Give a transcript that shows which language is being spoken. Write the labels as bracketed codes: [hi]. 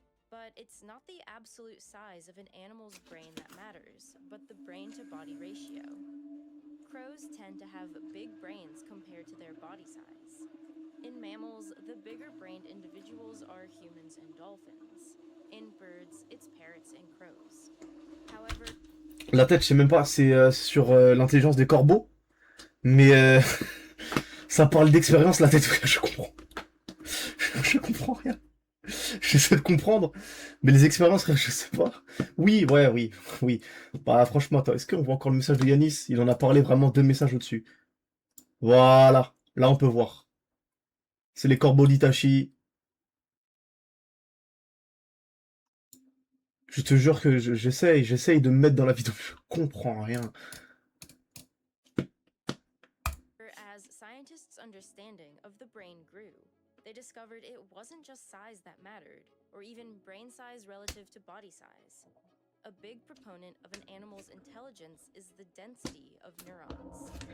[en] But it's not the absolute size of an animal's brain that matters, but the brain-to-body ratio. Crows tend to have big brains compared to their body size. In mammals, the bigger-brained individuals are humans and dolphins. In birds, it's parrots and crows. However, [fr] la tête, je sais même pas, c'est sur l'intelligence des corbeaux, mais ça parle d'expérience, la tête, je comprends. Je comprends rien. J'essaie de comprendre, mais les expériences, je sais pas. Oui, ouais, oui. Bah franchement, attends, est-ce qu'on voit encore le message de Yanis? Il en a parlé vraiment 2 messages au-dessus. Voilà, là on peut voir. C'est les corbeaux d'Itachi. Je te jure que j'essaye de me mettre dans la vidéo, je comprends rien. [en] As scientists' understanding of the brain grew, they discovered it wasn't just size that mattered, or even brain size relative to body size. A big proponent of an animal's intelligence is the density of neurons.